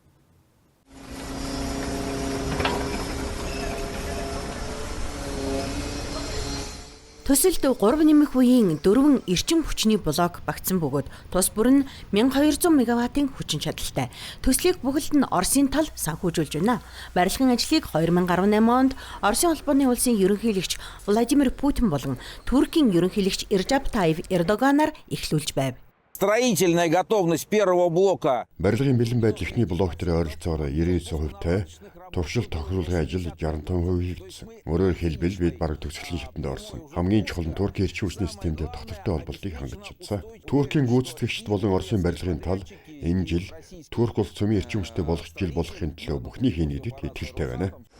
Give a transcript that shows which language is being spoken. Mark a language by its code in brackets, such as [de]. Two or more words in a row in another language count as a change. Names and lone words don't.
[mn] Төсөлд 3 нэмэх үеийн 4 эрчим хүчний блок багтсан бөгөөд тус бүр нь 1200 мегаваттын хүчин чадалтай. Төслийг бүгд нь Оросын тал санхүүжүүлж байна. Барилгын ажлыг 2018 онд Оросын холбооны улсын ерөнхийлөгч Владимир Путин болон Туркийн ерөнхийлөгч Режеп Таyyip Эрдоганаар эхлүүлж байв. [ru] Строительная готовность первого блока. [mn] Барилгын бэлэн байдал эхний блок дээр ойролцоогоор 99%-тай, туршилт тохируулгын ажил 65% хийгдсэн. Өөрөөр хэлбэл бид бараг төгсгөлийн шатанд орсон. Хамгийн чухал нь Туркийн эрчим хүчний системтэй тогтвортой холбоолтыг хангаж чадсан. Туркийн гүйцэтгэгчд болон Оросын барилгын тал энэ жил Турк улс цөмийн эрчим хүчтэй болох жил болохын төлөө бүхний хийнэдэд итгэлтэй байна.